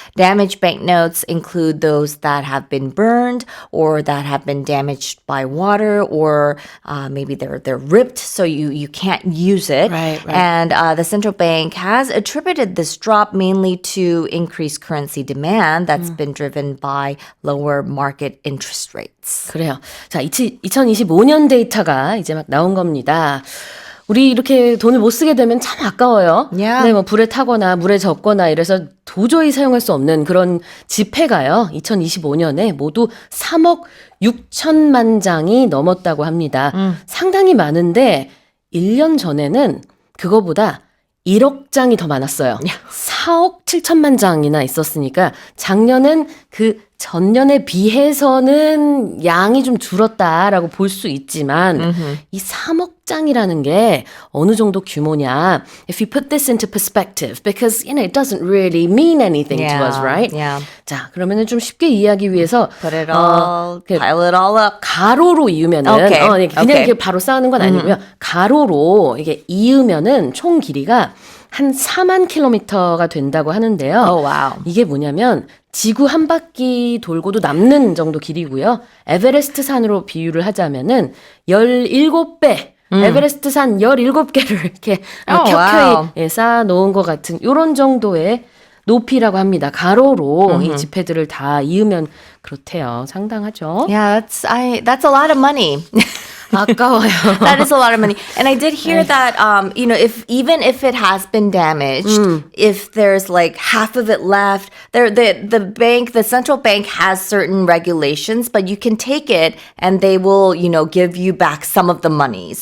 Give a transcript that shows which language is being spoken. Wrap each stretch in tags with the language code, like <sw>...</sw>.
<en>Damaged banknotes include those that have been burned or that have been damaged by water, or maybe they're ripped so you can't use it. Right. And the central bank has attributed this drop mainly to increased currency demand that's been driven by lower market interest rates.</en> <ko>그래요. 자, 2025년 데이터가 이제 막 나온 겁니다. 우리 이렇게 돈을 못 쓰게 되면 참 아까워요.</ko> <en>Yeah.</en> <ko>네, 뭐 불에 타거나 물에 젖거나 이래서 도저히 사용할 수 없는 그런 지폐가요. 2025년에 모두 3억 6천만 장이 넘었다고 합니다. 상당히 많은데 1년 전에는 그거보다 1억 장이 더 많았어요. 4억 7천만 장이나 있었으니까 작년은 그 전년에 비해서는 양이 좀 줄었다라고 볼 수 있지만 이 3억 장이라는 게 어느 정도 규모냐?</ko> <en>If you put this into perspective, because it doesn't really mean anything to us, right? Yeah.</en> <ko>자, 그러면은 좀 쉽게 이해하기 위해서</ko> <en>Put it all,</en> <ko>그</ko> <en>pile it all up.</en> <ko>가로로 이으면은</ko> <en>Okay.</en> <ko>그냥</ko> <en>Okay.</en> <ko>이렇게 바로 쌓는 건 아니고요. 가로로 이게 이으면은 총 길이가 한 4만 킬로미터가 된다고 하는데요.</ko> <en>Oh, wow.</en> <ko>이게 뭐냐면 지구 한 바퀴 돌고도 남는 정도 길이고요. 에베레스트 산으로 비유를 하자면은 17배 에베레스트 산 17개를 이렇게</ko> <en>Oh, wow.</en> <ko>켜켜이 쌓아 놓은 것 같은 이런 정도의 높이라고 합니다. 가로로 이 지폐들을 다 이으면 그렇대요. 상당하죠.</ko> <en>Yeah, that's a lot of money.</en> <ko>아까워요.</ko> <en>That is a lot of money. And I did hear that, even if it has been damaged, if there's like half of it left, the central bank has certain regulations, but you can take it and they will, give you back some of the money.</en>